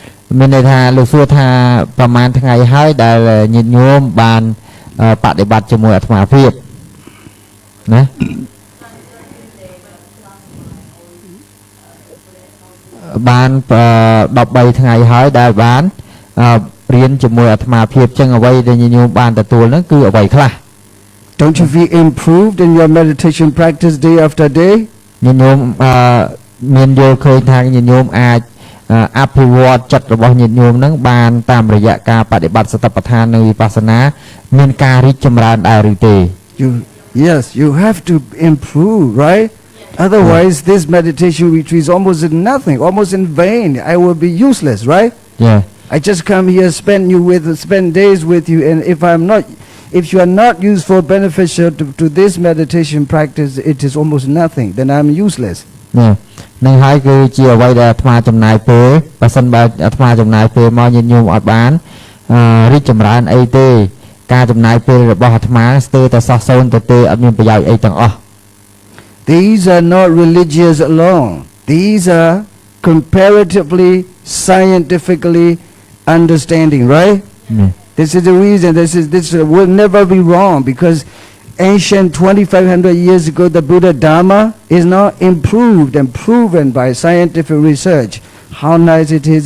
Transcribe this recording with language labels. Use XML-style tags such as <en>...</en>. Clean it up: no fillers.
<km>Mình đây tha lưu xua tha ประมาณ ថ្ងៃ ហើយ ដែល ញាតិញោម បាន បដិបត្តិ ជាមួយ អាត្មាភាព ណា បាន 13 ថ្ងៃ ហើយ ដែល បាន រៀន ជាមួយ អាត្មាភាព ចឹង អ្វី ដែល ញាតិញោម បាន ទទួល ហ្នឹង គឺ អ្វី ខ្លះ</km> <en>Don't you feel improved in your meditation practice day after day?</en> <km>ញាតិញោម មាន យល់ ឃើញ ថា ញាតិញោម អាច អភិវឌ្ឍ ចិត្ត របស់ ញាតិញោម ហ្នឹង បាន តាម រយៈ ការ បដិបត្តិ សតិប្បដ្ឋាន និង វិបស្សនា មាន ការ រីកចម្រើន ដែរ ឬ ទេ</km> <en>Yes, you have to improve, right? Otherwise, this meditation retreat is almost nothing, almost in vain. I will be useless, right? Yeah. I just come here, spend days with you, and if you are not useful, beneficial to this meditation practice, it is almost nothing. Then I'm useless. Yeah.</en> <km>នឹង ហើយ គឺជា អ្វី ដែល អាត្មា ចំណាយ ពេល បើសិន បើ អាត្មា ចំណាយ ពេល មក ញាតិញោម អត់ បាន រីកចម្រើន អី ទេ ការ ចំណាយ ពេល របស់ អាត្មា ស្ទើរ តែ សោះ សូន្យ ទៅ ទេ អត់ មាន ប្រយោជន៍ អី ទាំង អស់</km> <en>These are not religious alone. These are comparatively, scientifically understanding, right? This is the reason. This will never be wrong, because ancient 2,500 years ago, the Buddha Dharma is now improved and proven by scientific research. How nice it is!</en>